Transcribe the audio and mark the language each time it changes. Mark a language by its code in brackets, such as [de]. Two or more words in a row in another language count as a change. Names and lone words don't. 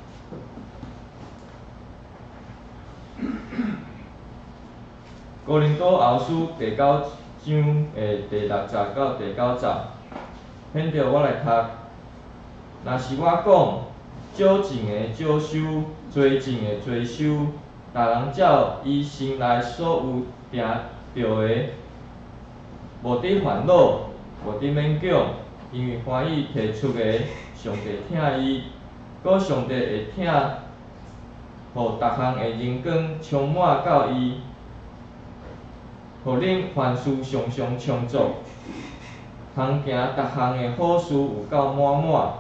[nan] 哥林多后书第9章的第6节到第9节，免着我来读。若是我讲，少种的少收，多种的多收，逐人照伊心内所有定着的，无得烦恼，无得勉强，因为欢喜摕出的，上帝疼伊，搁上帝会疼，互逐项的荣光充满到伊，互恁凡事常常充足，通行逐项的好事有够满满。